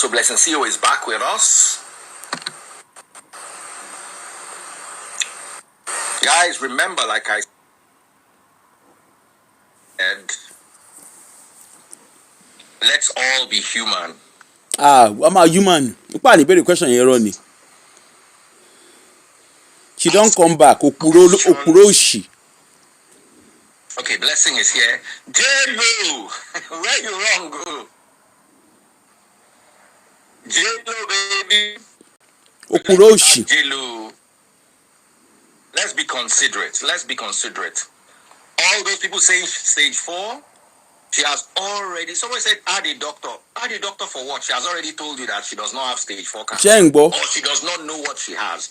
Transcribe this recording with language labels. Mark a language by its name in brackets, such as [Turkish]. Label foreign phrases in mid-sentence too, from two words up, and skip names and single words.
[English] So Blessing CEO is back with us. Guys, remember, like I said, let's all be human. I'm a human. [Yoruba] Ipa ni bere question yẹn rọ ni. [English] She don't come back. [Yoruba] Okuro òṣì. [English] Okay, Blessing is here. JLo, where you wrong, go? JLo, baby. [Yoruba] Okuro òṣì. [English] JLo. Let's be considerate. All those people saying stage 4, she has already. Someone said, add a doctor. Add a doctor for what? She has already told you that she does not have stage 4 cancer. Or she does not know what she has.